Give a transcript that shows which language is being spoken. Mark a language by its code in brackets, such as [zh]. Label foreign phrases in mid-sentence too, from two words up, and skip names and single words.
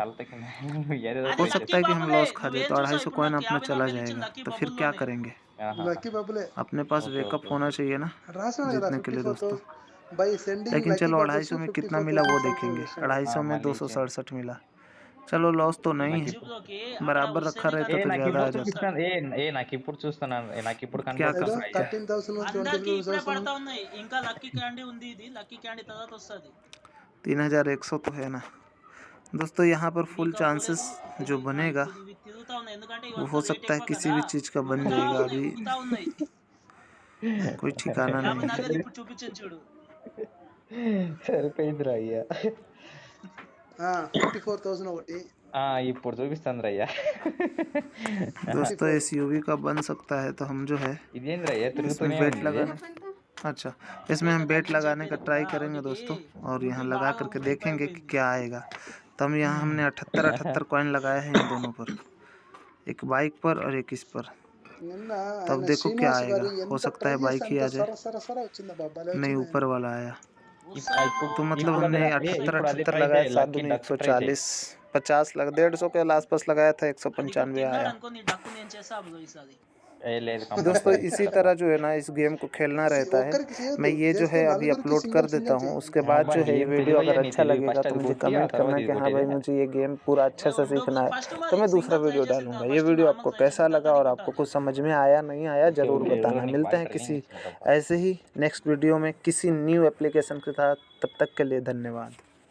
[hi] हो सकता है कि हम लॉस खा जाए, तो 250 कॉइन अपना चला जाएगा। तो फिर क्या करेंगे, अपने पास वेकअप होना चाहिए ना जीतने के लिए दोस्तों। लेकिन चलो 250 में कितना मिला वो देखेंगे। 250 में 267 मिला, चलो लॉस तो नहीं है, बराबर रखा रहता तो ज़्यादा आ जाता। [te] నాకు ఇప్పుడు చూస్తున్నాను, నాకు ఇప్పుడు [hi] क्या [te] కనపడుతుంది [hi] कर [te] ప్రైస్. 13,000 అందరికి ఇప్పుడే పడతా ఉన్నాయి. ఇంకా లక్కీ క్యాండీ ఉంది, ఇది లక్కీ క్యాండీ తర్వాత వస్తుంది. [hi] 3,100 तो है ना दोस्तों। यहाँ पर फुल चांसेस जो बनेगा [te] ఇవి తిరుగుతా ఉన్నాయి, ఎందుకంటే [hi] वो [te] ఇవంతా [hi] हो [te] రేట్ [hi] सकता है [te] ఎక్కువ [hi] किसी [te] కదా, [hi] भी चीज़ का बन [te] ఉరుకుతా [hi] जाएगा [te] ఉన్నాయి, [hi] अभी, [te] ఉరుకుతా ఉన్నాయి. [hi] कोई ठिकाना [te] యాభై [hi] नहीं। [te] నగదు ఇప్పుడు చూపించాను చూడు. సరిపోయిందిరా అయ్యా. 54,000 ఒకటి. ఇప్పుడు చూపిస్తాను రయ్యా. [hi] दोस्तों SUV का बन सकता है, तो हम जो है [te] ఇదేంద్రా అయ్యా [hi] इसमें [te] తిరుగుతూనే [hi] बेट [te] ఉంది. [hi] लगाने, अच्छा इसमें हम बेट लगाने का ट्राई करेंगे दोस्तों, और यहाँ लगा करके देखेंगे कि क्या आएगा। तब यहाँ हमने 78 कॉइन लगाए हैं इन दोनों पर, एक बाइक पर और एक इस पर। [te] నిన్న [hi] तब [te] ఆయన [hi] देखो क्या [te] శ్రీనివాస్ [hi] आएगा, [te] గారు [hi] हो [te] ఎంత [hi] सकता [te] ట్రై [hi] है बाइक [te] చేస్తే [hi] ही [te] అంత [hi] आ जाए, [te] సర వచ్చింది బాబా. [hi] नहीं ऊपर वाला आया। [te] ఇప్పుడు [hi] तो मतलब [te] ఇప్పుడు [hi] हमने [te] అది [hi] 78 [te] ట్రై [hi] लगाया, [te] చేయి, [hi] 7 [te] లక్కీ [hi] दूनी [en] duck try [te] చేయి. [hi] 140, 50 लग 150 के आसपास लगाया था, [te] అది [hi] 195 [te] తిన్నాడు [hi] आया। [te] అనుకో, నీ డక్కు నేను చేస్తా అప్పుడు ఈసారి. లేదు [hi] दोस्तों [te] కంపల్సరీ. [hi] इसी तरह जो है ना इस गेम को खेलना रहता है। [te] ఒక్కరికి చేయొద్దు, [hi] मैं ये जो [te] చేస్తే [hi] है अभी [te] నలుగురికి [hi] अपलोड कर [te] సింగల్ [hi] देता [te] సింగల్ [hi] हूँ, [te] చేయి. [hi] उसके बाद जो है ये [te] ఏం [hi] वीडियो [te] తెలివయ్యా [hi] अगर [te] నీ [hi] अच्छा [te] తెలివి, [hi] लगेगा [te] ఫస్ట్ [hi] तो [te] అది [hi] मुझे [te] కొట్టి ఆ [hi] कमेंट [te] తర్వాత [hi] करना [te] ఇది [hi] कि हाँ भाई [te] కొట్టేదే. [hi] मुझे ये गेम पूरा अच्छा से सीखना है। [te] ఫస్ట్ [hi] तो मैं दूसरा [te] సింగల్ [hi] वीडियो [te] ట్రై [hi] डालूंगा। [te] చేసేద్దాం. [hi] ये [te] ఫస్ట్ [hi] वीडियो [te] నార్మల్ [hi] आपको [te] ట్రై [hi] कैसा [te] చేసిన [hi] लगा [te] తర్వాత [hi] और आपको [te] కొట్టాలి. [hi] कुछ समझ में आया नहीं आया ज़रूर [te] ఓకే [hi] बताना। [te] నీకు [hi] मिलते हैं [te] వాటర్ [hi] किसी [te] తీసుకుంటా. [hi] ऐसे ही नेक्स्ट वीडियो में किसी [en] new application [hi] के साथ, तब तक के लिए धन्यवाद।